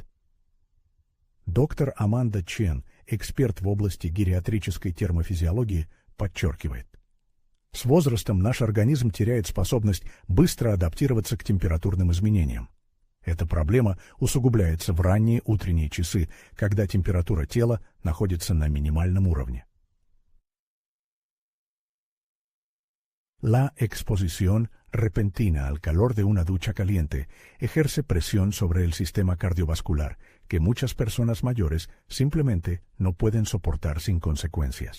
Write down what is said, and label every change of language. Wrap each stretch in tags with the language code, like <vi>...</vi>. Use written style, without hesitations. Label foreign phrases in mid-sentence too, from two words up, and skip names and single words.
<ru>Доктор Аманда Чен, эксперт в области гериатрической термофизиологии, подчеркивает: с возрастом наш организм теряет способность быстро адаптироваться к температурным изменениям. Эта проблема усугубляется в ранние утренние часы, когда температура тела находится на минимальном уровне.</ru> <es>La exposición repentina al calor de una ducha caliente ejerce presión sobre el sistema cardiovascular que muchas personas mayores simplemente no pueden soportar sin consecuencias.</es>